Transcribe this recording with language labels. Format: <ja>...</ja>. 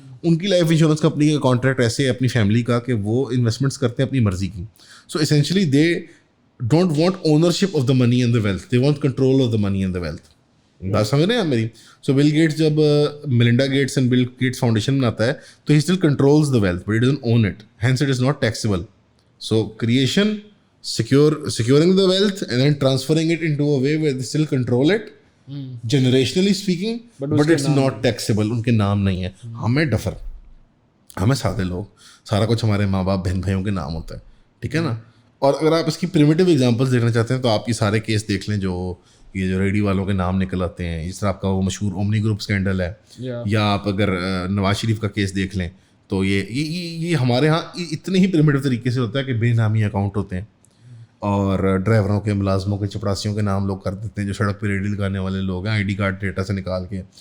<hi>उनकी life insurance company का contract ऐसे है अपनी फैमिली का कि वो इन्वेस्टमेंट्स करते हैं अपनी मर्जी की.</hi> <en>So essentially they don't want ownership of the money and the wealth, they want control of the money and the wealth.</en> <hi>बात समझ रहे हैं आप मेरी?</hi> <en>so Bill Gates जब Melinda Gates and Bill Gates</en> <hi>foundation बनाता है तो</hi> <en>He still controls the wealth but it doesn't own it, hence it is not taxable. So creation, securing the wealth and then transferring it into a way where they still control it, generationally speaking, but it's not taxable.</en> <hi>उनके नाम नहीं है. हमें duffer, हमें सादे लोग, सारा कुछ हमारे माँ बाप बहन भाइयों के नाम होता है. ठीक है ना. और अगर आप इसकी प्रिमिटिव एग्जांपल्स देखना चाहते हैं तो आप ये सारे केस देख लें जो ये जो रेडी वालों के नाम निकल आते हैं. इस तरह आपका वो मशहूर ओमनी ग्रुप स्कैंडल है, या आप अगर नवाज शरीफ का केस देख लें तो ये हमारे यहाँ इतने ही प्रिमिटिव तरीके से होता है कि बेनामी अकाउंट होते हैं और ड्राइवरों के, मुलाजमों के, चपरासियों के नाम लोग कर देते हैं जो सड़क पर रेडी लगाने वाले लोग हैं आईडी कार्ड डेटा से निकाल के.</hi>